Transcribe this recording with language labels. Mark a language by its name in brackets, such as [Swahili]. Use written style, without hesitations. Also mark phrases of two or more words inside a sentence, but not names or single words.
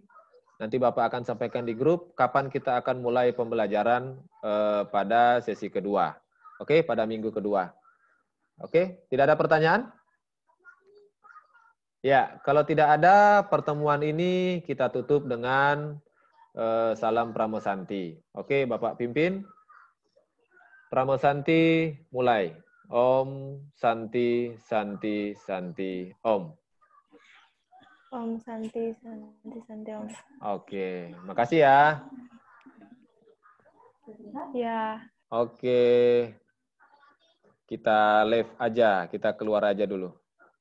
[Indonesian] Nanti Bapak akan sampaikan di grup kapan kita akan mulai pembelajaran pada sesi kedua. Oke, pada minggu kedua. Oke, tidak ada pertanyaan? Ya, kalau tidak ada, pertemuan ini kita tutup dengan salam Pramosanti. Oke, Bapak pimpin. Pramosanti mulai. [Sanskrit] Om Santi Santi Santi Om. Om Santi Santi Santi Om. [Indonesian] Oke, makasih ya. Ya. Oke. Kita live aja, kita keluar aja dulu.